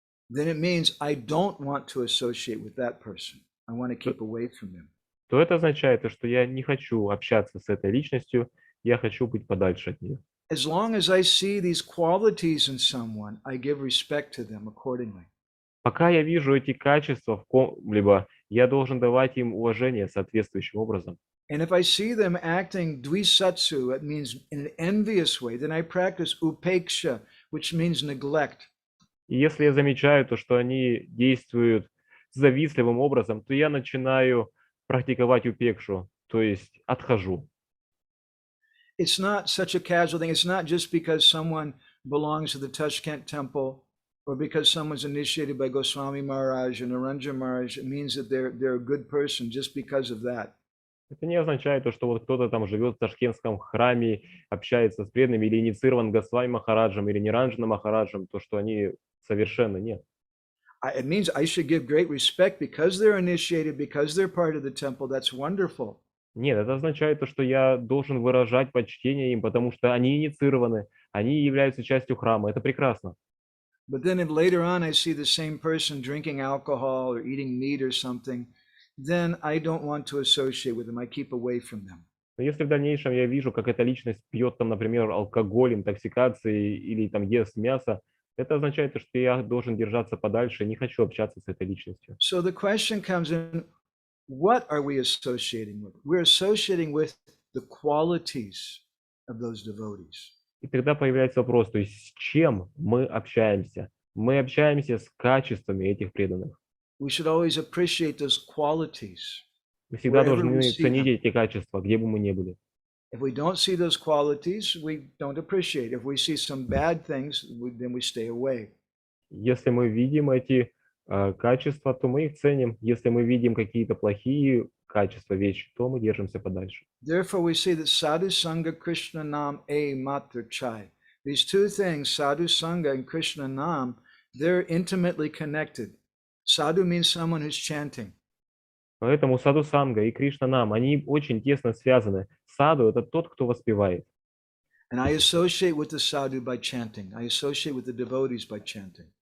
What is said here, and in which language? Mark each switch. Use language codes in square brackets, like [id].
[en] Then it means I don't want to associate with that person. I want to keep away from him. [ru] то это означает, что я не хочу общаться с этой личностью, я хочу быть подальше от нее. [en] As long as I see these qualities in someone, I give respect to them accordingly. [ru] Пока я вижу эти качества в ком-либо, я должен давать им уважение соответствующим образом. [en] And if I see them acting dvisatsu, that means in an envious way, then I practice upeksha, which means neglect. [ru] И если я замечаю то, что они действуют завистливым образом, то я начинаю практиковать упекшу, то есть отхожу. [en] It's not such a casual thing. It's not just because someone belongs to the Tashkent temple or because someone's initiated by Goswami Maharaj and Naranja Maharaj. It means that they're a good person just because of that. [ru] Это не означает то, что вот кто-то там живет в Ташкентском храме, общается с преданными или инициирован Госвами Махараджем или Ниранджана Махараджем, то, что они совершенно нет. [en] It means I should give great respect because they're initiated, because they're part of the temple. That's wonderful. [ru] Нет, это означает то, что я должен выражать почтение им, потому что они инициированы, они являются частью храма. Это прекрасно. [en] But then if later on I see the same person drinking alcohol or eating meat or something, then I don't want to associate with them. I keep away from them. [ru] Но если в дальнейшем я вижу, как эта личность пьет, там, например, алкоголь, интоксикации или там ест мясо, это означает, что я должен держаться подальше, не хочу общаться с этой личностью. [en] So the question comes in, what are we associating with? We're associating with the qualities of those devotees. [ru] И тогда появляется вопрос, то есть с чем мы общаемся? Мы общаемся с качествами этих преданных. [en] We should always appreciate those qualities. [ru] Мы всегда [en] Wherever [ru] должны [en] we see [ru] ценить [en] them. [ru] эти качества, где бы мы ни были. [en] If we don't see those qualities, we don't appreciate. If we see some bad things, then we stay away. [ru] Если мы видим эти качества, то мы их ценим. Если мы видим какие-то плохие качества, вещи, то мы держимся подальше. [en] Therefore, we say that sadhu-sanga, Krishna nam, e matra chai. These two things, sadhu-sanga and Krishna nam, they're intimately connected. Sadhu means someone who's chanting. [ru] Поэтому садху-санга и Кришна-нам, они очень тесно связаны. Саду – это тот, кто воспевает. [en] And I associate with the sadhu by chanting. I associate with the devotees by chanting.